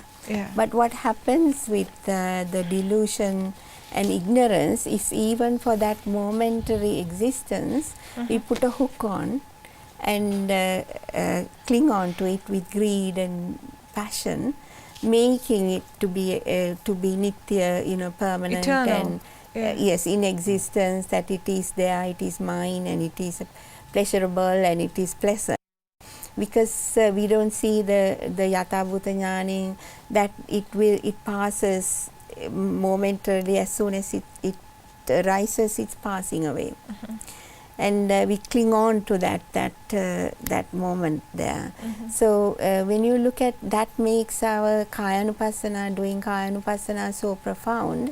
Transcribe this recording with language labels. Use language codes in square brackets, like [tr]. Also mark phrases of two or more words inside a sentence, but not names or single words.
[en] But what happens with the delusion and ignorance is, even for that momentary existence, we put a hook on and cling on to it with greed and passion, making it to be nitya, permanent, eternal. And yes, in existence, that it is there, it is mine, and it is pleasurable and it is pleasant. because we don't see the [sa] yatha bhuta jnana, [en] that it passes momentarily. As soon as it arises, it's passing away. And we cling on to that moment there. So when you look at that, makes our kayanupassana, doing kayanupassana, so profound.